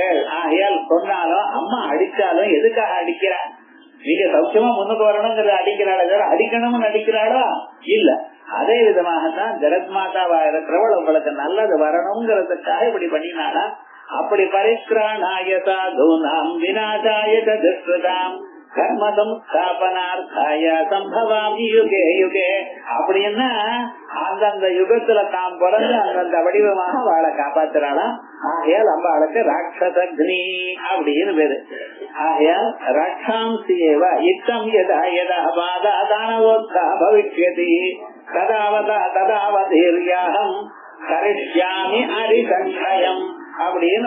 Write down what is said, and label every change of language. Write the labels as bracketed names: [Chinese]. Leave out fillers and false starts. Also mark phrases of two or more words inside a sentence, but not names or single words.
[Tamil] ஆகையால் சொன்னாலும் அம்மா அடிச்சாலும் எதுக்காக அடிக்கிறா? நீங்க சௌக்கியமா முன்னுக்கு வரணுங்கிறத அடிக்கிறாளோ, அடிக்கணும்னு அடிக்கிறாளோ இல்ல. அதே விதமாகத்தான் ஜெகத் மாதாவா இருக்கிறவள் உங்களுக்கு நல்லது வரணுங்கிறதுக்காக இப்படி பண்ணினாளா? [Sanskrit] அப்படி परित्राणाय साधूनाम् विनाशाय दुष्कृताम् कर्म संस्थापनार्थाय सम्भवामि युगे युगे. [Tamil] அப்படின்னா அந்தந்த யுகத்துல தாம் பிறந்து அந்தந்த வடிவமாக வாழை காப்பாத்துறாளாம். ஆகையால் அம்பாளுக்கு ராட்சசக்னி அப்படின்னு பேரு. [Sanskrit] ஆகையால் रक्षांस्येव इत्थम् यदा यदा बाधा दानवोत्था भविष्यति तदावतीर्याहम् करिष्यामि अरिसंक्षयम् அப்படின்னு